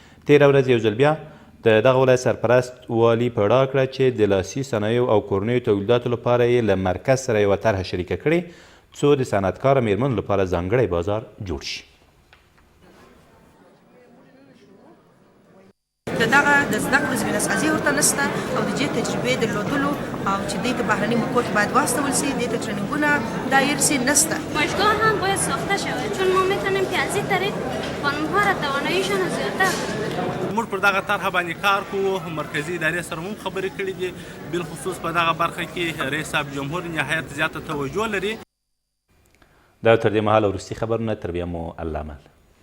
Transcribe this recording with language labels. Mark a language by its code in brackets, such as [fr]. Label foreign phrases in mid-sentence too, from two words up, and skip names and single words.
[ps] تېره ورځ یو ځل بیا د دغه ولایت سرپرست والي په ډاګ کړه چې د لاسي صنایعو او کورنیو تولیداتو لپاره یې له مرکز سره یوه طرحه شریکه کړې څو د صنعتکاره میرمنو لپاره ځانګړی بازار جوړ شي. د دغه د زده کړو زمینه سازي ورته نشته او د دې تجربې درلودلو او چې دوی ته بهرني موقعو کې باید واستول سي، دې ته ټرینینګونه دایر سي نشته. [fa] باشگاه هم باید ساخته شود چون ما میتونیم که از این طریق خانم‌ها را تواناییشان زیاتر [ps] موږ پر دغه طرحه باندې کار کوو. مرکزي ادارې سره هم خبرې کړې دي، بالخصوص په دغه برخه کې رئیس صاحب جمهور نهایت زیاته توجه لري. دا تر دې مهاله وروستي خبرونه، تر بیا مو الله مل.